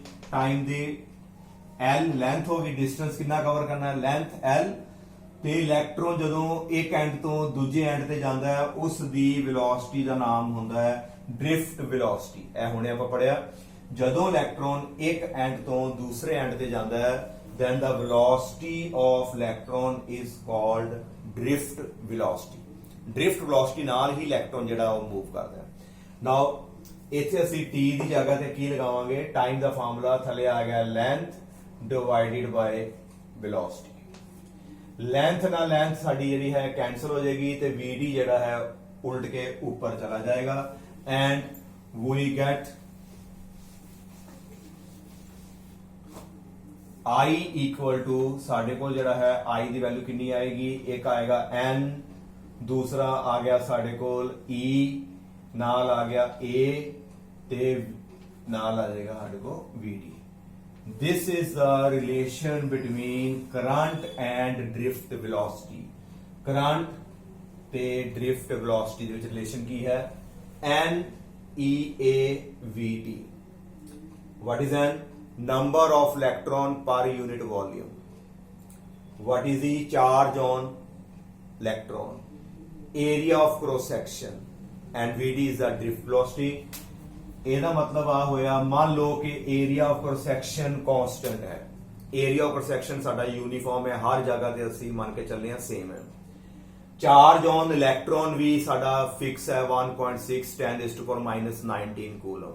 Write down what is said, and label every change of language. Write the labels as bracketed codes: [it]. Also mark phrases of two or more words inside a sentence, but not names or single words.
[pa] ਟਾਈਮ ਦੀ L ਲੈਂਥ ਹੋ ਗਈ ਡਿਸਟੈਂਸ ਕਿੰਨਾ ਕਵਰ ਕਰਨਾ ਹੈ ਲੈਂਥ L ਤੇ ਇਲੈਕਟ੍ਰੋਨ ਜਦੋਂ ਇੱਕ ਐਂਡ ਤੋਂ ਦੂਜੇ ਐਂਡ ਤੇ ਜਾਂਦਾ ਹੈ ਉਸ ਦੀ ਵੈਲੋਸਿਟੀ ਦਾ ਨਾਮ ਹੁੰਦਾ ਹੈ [en] drift velocity. [pa] ਇਹ ਹੁਣੇ ਆਪਾਂ ਪੜਿਆ ਜਦੋਂ ਇਲੈਕਟ੍ਰੋਨ ਇੱਕ ਐਂਡ ਤੋਂ ਦੂਸਰੇ ਐਂਡ ਤੇ ਜਾਂਦਾ ਹੈ [en] then the velocity of electron is called drift velocity। drift velocity [pa] ਨਾਲ ਹੀ ਇਲੈਕਟ੍ਰੋਨ ਜਿਹੜਾ ਉਹ ਮੂਵ ਕਰਦਾ ਹੈ। now ਇੱਥੇ ਅਸੀਂ t ਦੀ ਜਗ੍ਹਾ ਤੇ ਕੀ ਲਗਾਵਾਂਗੇ ਟਾਈਮ ਦਾ ਫਾਰਮੂਲਾ ਥੱਲੇ ਆ ਗਿਆ [en] length divided by velocity। [pa] ਲੈਂਥ ਨਾਲ ਲੈਂਥ ਸਾਡੀ ਜਿਹੜੀ ਹੈ ਕੈਂਸਲ ਹੋ ਜਾਏਗੀ ਤੇ vd ਜਿਹੜਾ ਹੈ ਉਲਟ ਕੇ ਉੱਪਰ ਚਲਾ ਜਾਏਗਾ [en] and we get I equal to [pa] ਸਾਡੇ ਕੋਲ ਜਿਹੜਾ ਹੈ I ਦੀ ਵੈਲਿਊ ਕਿੰਨੀ ਆਏਗੀ ਇੱਕ ਆਏਗਾ N ਦੂਸਰਾ ਆ ਗਿਆ ਸਾਡੇ ਕੋਲ E ਨਾਲ ਆ ਗਿਆ A ਤੇ ਨਾਲ ਆ ਜਾਏਗਾ ਸਾਡੇ ਕੋਲ VD। [en] This is the relation between current and drift velocity। [pa] current ਤੇ [en] drift velocity [pa] ਦੇ ਵਿੱਚ ਰਿਲੇਸ਼ਨ ਕੀ ਹੈ N E A V T। [en] what is N? number of electron per unit volume। what is the charge on electron? area of cross section and VD is the drift velocity। [pa] ਇਹਦਾ ਮਤਲਬ ਆ ਹੋਇਆ ਮੰਨ ਲਓ ਕਿ [en] area of cross section [pa] ਕਾਂਸਟੈਂਟ ਹੈ। [en] area of cross section [pa] ਸਾਡਾ ਯੂਨੀਫਾਰਮ ਹੈ ਹਰ ਜਗ੍ਹਾ ਤੇ ਅਸੀਂ ਮੰਨ ਕੇ ਚੱਲੇ ਹਾਂ ਸੇਮ ਹੈ। [en] charge on electron [pa] ਵੀ ਸਾਡਾ ਫਿਕਸ ਹੈ 1.6 10⁻⁻19 ਕੂਲਮ।